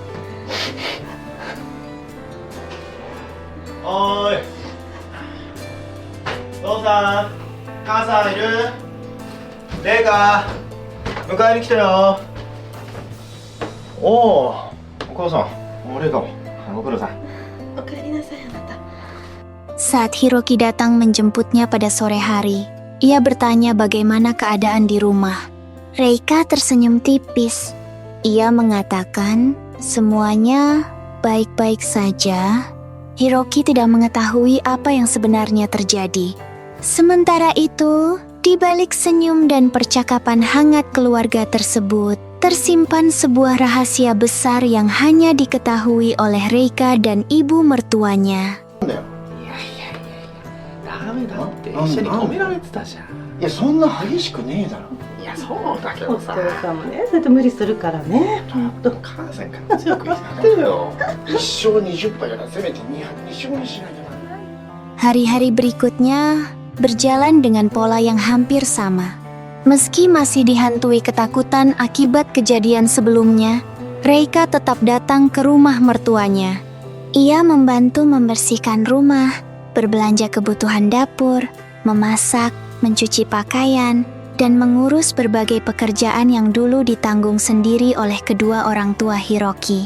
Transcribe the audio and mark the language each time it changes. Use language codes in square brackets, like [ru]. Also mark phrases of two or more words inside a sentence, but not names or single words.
[ja] おーい、父さん、母さんいる？レイカ、迎えに来たよ。おお、お母さん、レイカもご苦労さん。お帰りなさい、あなた。 [id] Saat Hiroki datang menjemputnya pada sore hari, ia bertanya bagaimana keadaan di rumah. Reika tersenyum tipis. Ia mengatakan semuanya baik-baik saja. Hiroki tidak mengetahui apa yang sebenarnya terjadi. Sementara itu, di balik senyum dan percakapan hangat keluarga tersebut, tersimpan sebuah rahasia besar yang hanya diketahui oleh Reika dan ibu mertuanya. [ja] ダメだって一緒に止められてたじゃん。いやそんな激しくねえだろ。いやそうだけどさ。お疲れ様ね。それと無理するからね。ちょっと母さんから強く言ってよ。 1勝20敗ならせめて2勝にしないとな。 [id] Hari-hari berikutnya berjalan dengan pola yang hampir sama. Meski masih dihantui ketakutan akibat kejadian sebelumnya, Reika tetap datang ke rumah mertuanya. Ia membantu membersihkan rumah, berbelanja kebutuhan dapur, memasak, mencuci pakaian, dan mengurus berbagai pekerjaan yang dulu ditanggung sendiri oleh kedua orang tua Hiroki.